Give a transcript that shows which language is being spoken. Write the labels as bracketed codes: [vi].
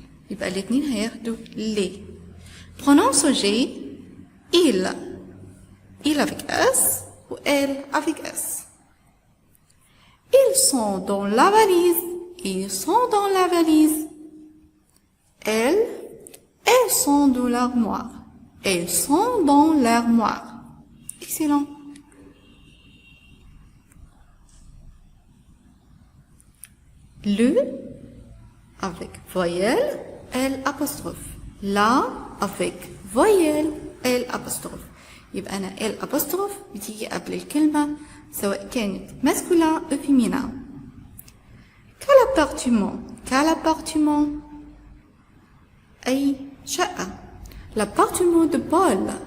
[ar] يبقى الاثنين هياخدوا les. [fr] pronom sujet il avec s ou elle avec s. ils sont dans la valise. ils sont dans la valise. elles sont dans l'armoire. elles sont dans l'armoire. excellent. le avec voyelle L apostrophe. la avec voyelle L apostrophe. [ar] يبقى أنا L apostrophe بتيجي قبل الكلمة سواء كانت masculin أو féminin. [fr] quel appartement [ar] أي شقة. [fr] l'appartement de Paul.